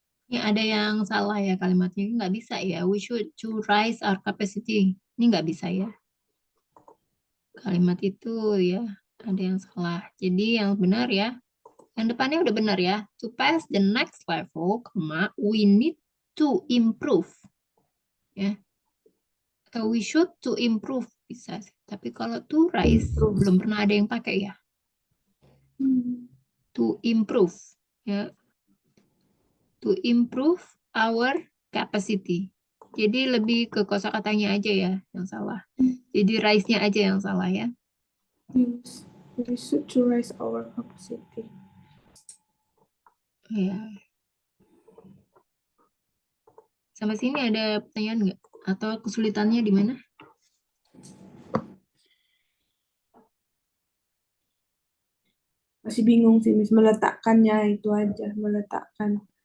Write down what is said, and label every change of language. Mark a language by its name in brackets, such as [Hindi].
[Indonesian] Ini ada yang salah ya kalimatnya. Nggak bisa ya. [English] We should to rise our capacity. [Indonesian] Ini nggak bisa ya. Kalimat itu ya ada yang salah. Jadi yang benar ya. Yang depannya udah benar ya. [English] To pass the next level, we need to improve. Ya. [Indonesian] Atau [English] we should to improve [Indonesian] bisa sih. Tapi kalau to rise belum pernah ada yang pakai ya. [English] To improve ya. To improve our capacity. [Indonesian] Jadi lebih ke kosakatanya aja ya yang salah. Jadi rise-nya aja yang salah ya. [English] Yes, we should to rise our capacity. [Indonesian] Ya. Sampai sini ada pertanyaan nggak? Atau kesulitannya di mana? Masih bingung sih, Miss. Meletakkannya itu aja, meletakkan.